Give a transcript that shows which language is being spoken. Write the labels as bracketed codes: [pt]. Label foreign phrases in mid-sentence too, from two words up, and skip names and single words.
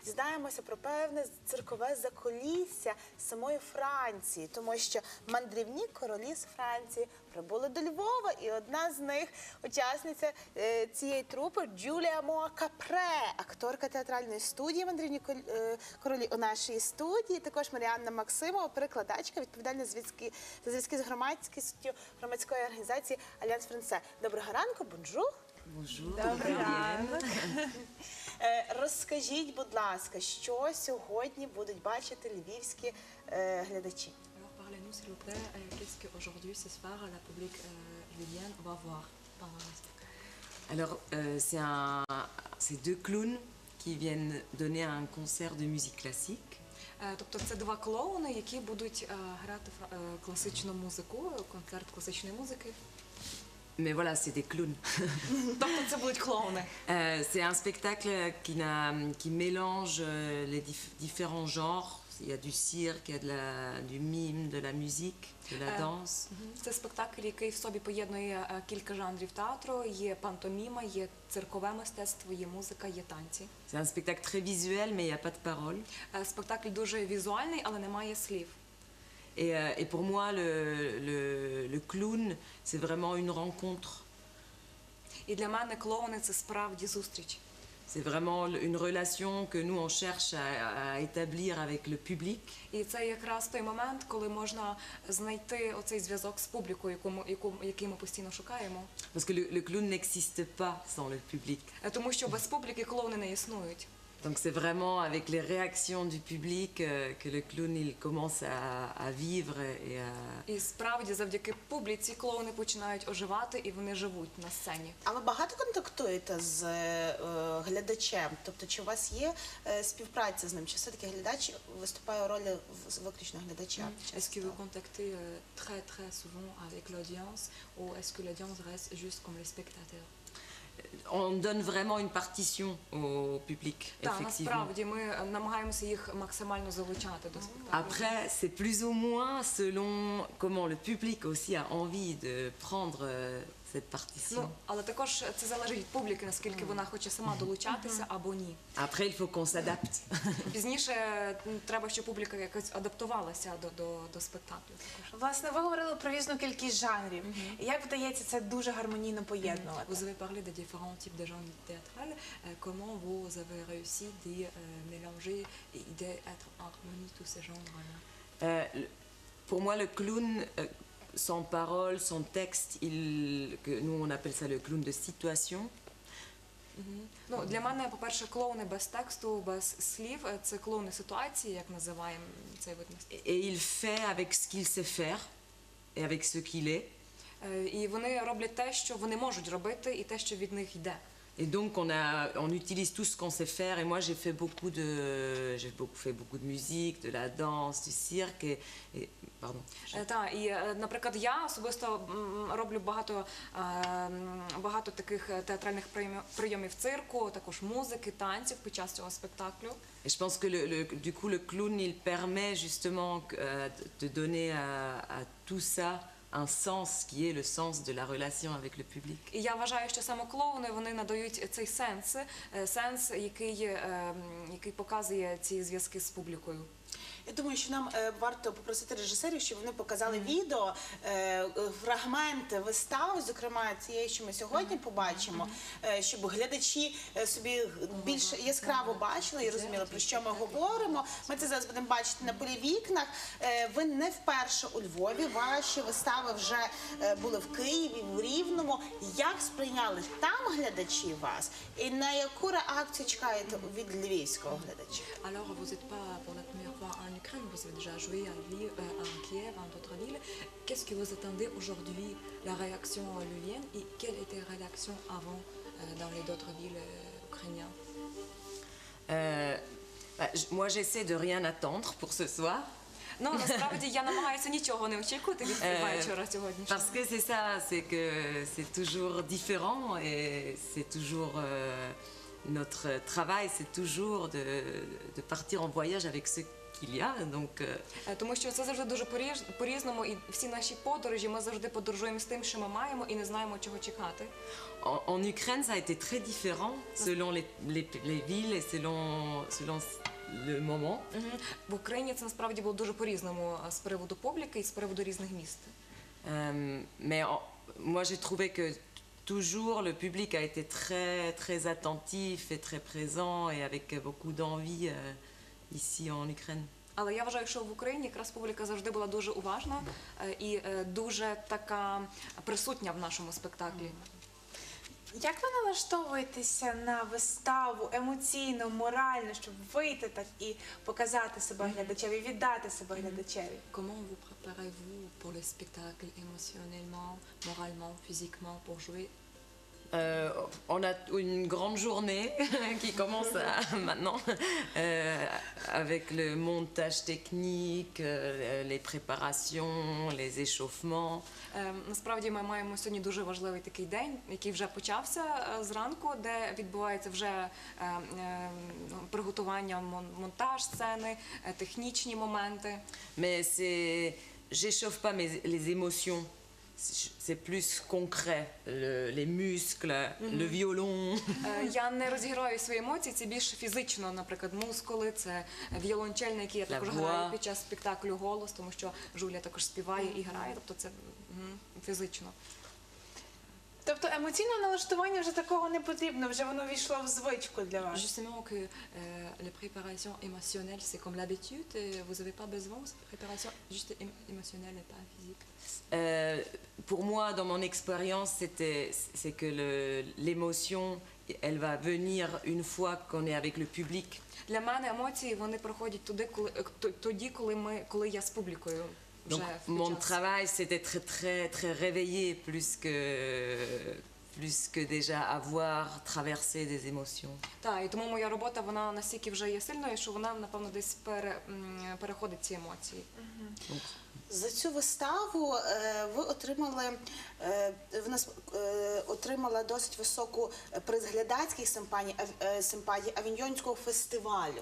[uk] дізнаємося про певне циркове закулісся самої Франції, тому що мандрівні королі з Франції прибули до Львова, і одна з них, учасниця цієї трупи, Джулія Моа-Капре, акторка театральної студії «Мандрівні королі» у нашій студії, також Маріанна Максимова, перекладачка, відповідальна за зв'язки з громадськістю громадської організації «Альянс Франсе». Доброго ранку, бонжур. Добрий ранок. Розкажіть, будь ласка, що сьогодні будуть бачити львівські глядачі? [fr] Alors parlez-nous s'il vous plaît, qu'est-ce qu'aujourd'hui, ce soir, la public lvivienne va voir pendant le spectacle? Alors, c'est deux clowns qui viennent donner un concert de musique classique. [uk] Тобто це два клоуни, які будуть грати класичну музику, концерт класичної музики. [fr] Mais voilà, c'est des clowns. [uk] Тобто це будуть клоуни. [fr] C'est un spectacle qui mélange les différents genres. Il y a du cirque, il y a du mime, de la musique, de la danse. [uk] Це спектакль, який в собі поєднує кілька жанрів театру. Є пантоміма, є циркове мистецтво, є музика, є танці. [fr] C'est un spectacle très visuel, mais il n'y a pas de paroles. [uk] Спектакль дуже візуальний, але немає слів. [fr] Et pour moi, le clown, c'est vraiment une rencontre. [uk] І для мене клоуни – це справді зустріч. [fr] C'est vraiment une relation que nous, on cherche à établir avec le public. [uk] І це якраз той момент, коли можна знайти оцей зв'язок з публікою, який ми постійно шукаємо. [fr] Parce que le clown n'existe pas sans le public. [uk] Тому що без публіки клоуни не існують. [fr] Donc c'est vraiment avec les réactions du public que le clown il commence à vivre et à... [uk] І справді завдяки публіці клоуни починають оживати і вони живуть на сцені. А ви багато контактуєте з глядачем? Тобто, чи у вас є співпраця з ним? Чи все-таки глядач виступає у ролі виключно глядача? [fr] Est-ce que vous contactez très très souvent avec l'audience ou est-ce que l'audience reste juste comme les spectateurs? On donne vraiment une partition au public, [uk] Так, [fr] effectivement. [uk] насправді ми намагаємося їх максимально залучати до спектаклю. [fr] Après, c'est plus ou moins selon comment le public aussi a envie de prendre cette partition. [uk] Ну, але також це залежить від публіки, наскільки вона хоче сама долучатися або ні. [fr] Après, il faut qu'on s'adapte. [uk] Пізніше треба, щоб публіка якось адаптувалася до спектаклю. Власне, ви говорили про різну кількість жанрів. Як вдається це дуже гармонійно поєднувати? [fr] Vous avez parlé des différents types de genres théâtrales. Comment vous avez réussi de mélanger et d'être en harmonie tous ces genres-là? Pour moi, le clown, sans parole, sans texte, que nous on appelle ça le clown de situation. [uk] Ну, для мене, по-перше, клоуни без тексту, без слів – це клоуни ситуації, як називаємо цей вид мистецтва. [fr] Et il fait avec ce qu'il sait faire et avec ce qu'il est. [uk] І вони роблять те, що вони можуть робити, і те, що від них йде. [fr] Et donc on utilise tout ce qu'on sait faire. Et moi j'ai fait beaucoup de musique, de la danse, du cirque et pardon. [uk] Так, і, наприклад, я особисто роблю багато таких театральних прийомів цирку, також музики, танців під час цього спектаклю. [fr] Et je pense que du coup le clown il permet justement de donner à tout ça un sens qui est le sens de la relation avec le public. [uk] І я вважаю, що саме клоуни, вони надають цей сенс, який показує ці зв'язки з публікою. Я думаю, що нам варто попросити режисерів, щоб вони показали відео, фрагменти вистави, зокрема цієї, що ми сьогодні побачимо, щоб глядачі собі більш яскраво бачили і розуміли, про що ми говоримо. Ми це зараз будемо бачити на полівікнах. Ви не вперше у Львові, ваші вистави вже були в Києві, в Рівному. Як сприйняли там глядачі вас? І на яку реакцію чекаєте від львівського глядача? [fr] Alors, vous n'êtes pas pour la première fois en Ukraine, vous avez déjà joué à Kiev, en d'autres villes. Qu'est-ce que vous attendez aujourd'hui, la réaction lvivienne, et quelle était la réaction avant dans les autres villes ukrainiennes? Moi j'essaie de rien attendre pour ce soir. [uk] Ну, насправді, я намагаюся нічого не очікувати від вечора сьогоднішнього. [fr] Parce que c'est ça, c'est que c'est toujours différent et c'est toujours notre travail, c'est toujours de partir en voyage avec ce qu'il y a. Donc, [uk] Тому що це завжди дуже по-різному, і всі наші подорожі ми завжди подорожуємо з тим, що ми маємо, і не знаємо, чого чекати. [fr] en Ukraine, ça a été très différent selon les villes et selon le moment. [uk] В Україні це насправді було дуже по-різному з приводу публіки і з приводу різних міст. [fr] Mais moi, j'ai trouvé que toujours le public a été très, très attentif et très présent et avec beaucoup d'envie ici en Ukraine. [uk] Але я вважаю, що в Україні якраз публіка завжди була дуже уважна і дуже така присутня в нашому спектаклі. Як ви налаштовуєтеся на виставу емоційно, морально, щоб вийти так і показати себе глядачеві, віддати себе глядачеві? [fr] Comment vous préparez-vous pour le spectacle émotionnellement, moralement, physiquement pour jouer? On a une grande journée qui commence maintenant avec le montage technique, les préparations, les échauffements. [uk] Насправді ми маємо сьогодні дуже важливий такий день, який вже почався зранку, де відбувається вже приготування, монтаж сцени, технічні моменти. [fr] Mais j'échauffe pas les émotions. C'est plus concret, les muscles, le violon. [uk] Я не розіграю свої емоції, це більш фізично, наприклад, мускули, це віолончельний, який я також граю під час спектаклю голос, тому що Жуля також співає і грає, тобто це фізично. Тобто емоційного налаштування вже такого не потрібно, вже воно війшло в звичку для вас. [fr] Justement que la préparation émotionnelle, c'est comme l'habitude, et vous n'avez pas besoin de cette préparation juste émotionnelle et pas physique. Pour moi, dans mon expérience, c'est que l'émotion, elle va venir une fois qu'on est avec le public. [uk] Для мене емоції, вони проходять тоді, коли я з публікою. [fr] Donc mon travail, c'est d'être très, très réveillé plus que déjà avoir traversé des émotions. [uk] Так, і тому моя робота, вона настільки вже є сильною, що вона, напевно, десь переходить ці емоції. За цю виставу ви отримала досить високу приз глядацьких симпатій Авіньйонського фестивалю.